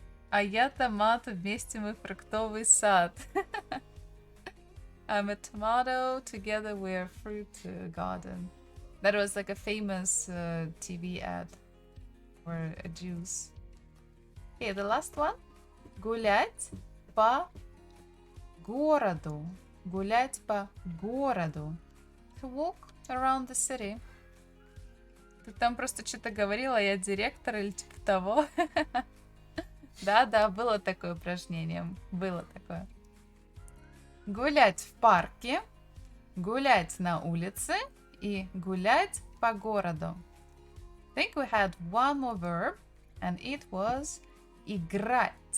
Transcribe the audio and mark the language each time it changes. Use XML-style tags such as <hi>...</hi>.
<ru>А я томат, вместе мы фруктовый сад.</ru> <en>I'm a tomato, together we're a fruit garden. That was like a famous TV ad for a juice. Okay, the last one.</en> <ru>Гулять по городу. Гулять по городу.</ru> <en>To walk around the city.</en> <ru>Ты там просто что-то говорила, я директор или типа того. Да, было такое упражнение. Было такое. Гулять в парке, гулять на улице и гулять по городу.</ru> <en>I think we had one more verb, and it was играть.</en>